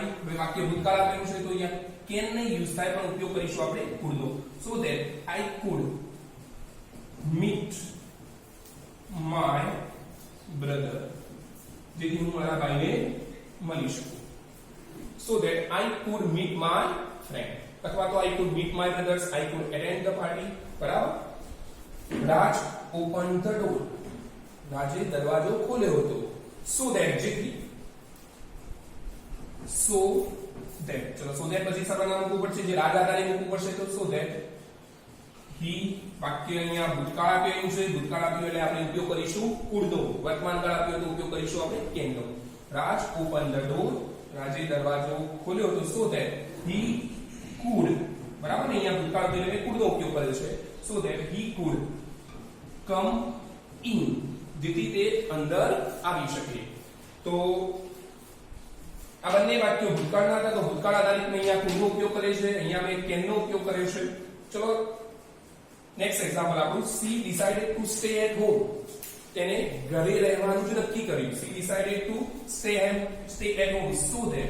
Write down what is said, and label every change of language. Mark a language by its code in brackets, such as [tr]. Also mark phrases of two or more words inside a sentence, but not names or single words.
[gu] વાક્ય ભૂતકાળ આપેલું છે તો અહીંયા કેન નહીં યુઝ થાય, પણ ઉપયોગ કરીશું આપણે કુડ નો. [en] so that I could meet my brother, [gu] જેથી હું મારા ભાઈને મળી શકું. [en] so that I could meet my friend, [gu] અથવા તો [en] I could meet my brothers, I could attend the party. [gu] બરાબર. [en] રાજ opened the door, [gu] રાજે દરવાજો ખોલ્યો હતો. [en] So that [gu] જેથી, [en] so that, [gu] ચલો [en] so that [gu] પછી સર્વનામ મૂકવું પડશે, જે રાજ આધારે મૂકવું પડશે. [en] તો so that he, [gu] વાક્ય અહીંયા ભૂતકાળ આપેલું છે, ભૂતકાળ આપ્યું એટલે આપણે ઉપયોગ કરીશું could નો. વર્તમાન કાળ આપ્યું તો ઉપયોગ કરીશું આપણે can નો. [en] રાજ opened the door, [gu] રાજે દરવાજો ખોલ્યો હતો. [en] So that he could, [gu] બરાબર ને, અહીંયા ભૂતકાળ એટલે મેં could નો ઉપયોગ કર્યો છે. [en] So that he could come in, [gu] જેથી તે અંદર આવી શકે. તો આ બંને વાક્યો ભૂતકાળના હતા, તો ભૂતકાળ આધારિત મેં અહીંયા કુડનો ઉપયોગ કર્યો છે, અહીંયા મેં કેનનો ઉપયોગ કર્યો છે. [en] ચલો next example આપણું, she decided to stay at home. [gu] તેને ઘરે રહેવાનું જ નક્કી કર્યું. [en] she decided to stay at home so that.